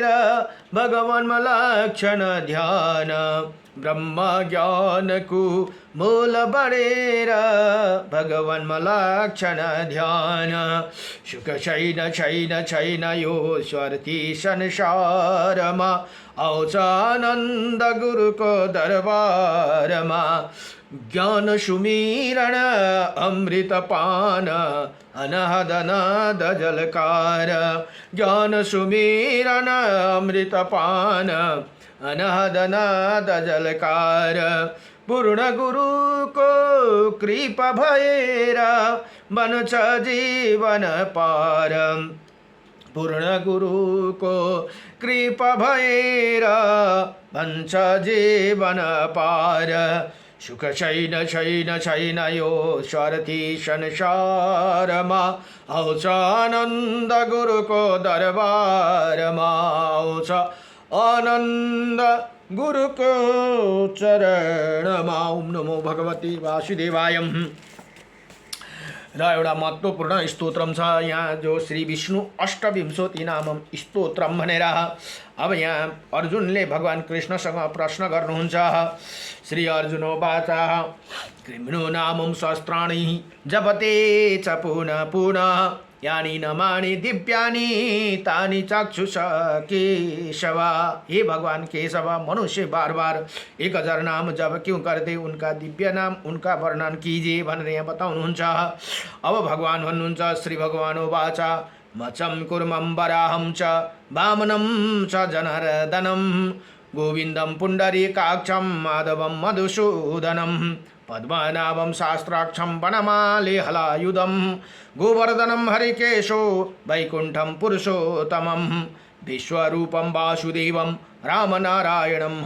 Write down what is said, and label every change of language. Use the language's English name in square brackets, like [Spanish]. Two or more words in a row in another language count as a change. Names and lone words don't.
[Nepali] भगवानमा लक्षण ध्यान ब्रह्म ज्ञानको मोल बढेर भगवानमा लक्षण ध्यान सुख छैन यो स्वार्थी संसारमा आउँछ आनन्द गुरुको दरबारमा ज्ञान सुमिरण अमृत पान अनाहद नाद जलकार ज्ञान सुमिरण अमृत पान अनाहद नाद जलकार पूर्ण गुरुको कृपा भएर बन्छ जीवन पार पूर्ण गुरुको कृपा भएर बन्छ जीवन पार सुख छैन यो स्वार्थी संसारमा आउँछ आनन्द गुरुको दरबारमा आउँछ आनन्द गुरुको चरणमा। [Sanskrit] ओम नमो भगवती वासुदेवाय। [Nepali] र एउटा महत्त्वपूर्ण स्तोत्रम छ यहाँ जो श्री विष्णु अष्टविंशति नामम स्तोत्रम भनेर। अब यहाँ अर्जुनले भगवान कृष्णसँग प्रश्न गर्नुहुन्छ। [Sanskrit] श्री अर्जुनोवाच कृष्णो नामं सहस्राणि जपते च पुनः पुनः यानि नमानि दिव्यानि तानि चक्षुष केशव। [Hindi] हे भगवान केशव, मनुष्य बार बार 1000 नाम जप क्यों करते, उनका दिव्य नाम उनका वर्णन कीजिए [Nepali] भनेर यहाँ बताउनुहुन्छ। अब भगवान भन्नुहुन्छ [Sanskrit] श्री भगवान वाच मचम कुर्मं वराहं च वामनं च जनार्दनं गोविन्दं पुण्डरीकाक्षं माधवं मधुसूदनं पद्मनाभं शास्त्राक्षं वनमाली हलायुधं गोवर्धनं हरिकेशो वैकुण्ठं पुरुषोत्तमं विश्वरूपं वासुदेवं रामनारायणं